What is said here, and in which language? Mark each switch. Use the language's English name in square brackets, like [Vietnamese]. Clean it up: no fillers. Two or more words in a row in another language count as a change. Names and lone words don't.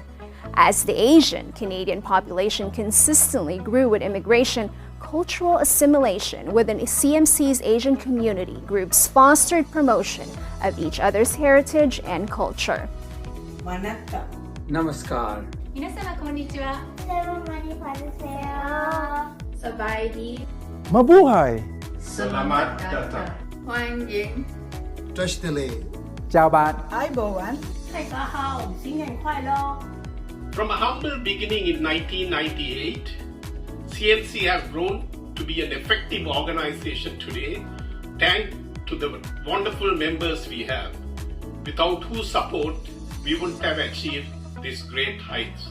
[English] As the Asian Canadian population consistently grew with immigration, cultural assimilation within CMC's Asian community groups fostered promotion of each other's heritage and culture. [Hindi] Namaskar. [Japanese] 皆様こんにちは。Sabaydi. [Filipino] Mabuhay. [Indonesian] Selamat datang. [Chinese] 欢迎。 [Vietnamese] Chào bạn. [Chinese] Aibowan. 大家好，新年快乐。 [English] From a humble beginning in 1998, CMC has grown to be an effective organization today, thanks to the wonderful members we have, without whose support we wouldn't have achieved these great heights.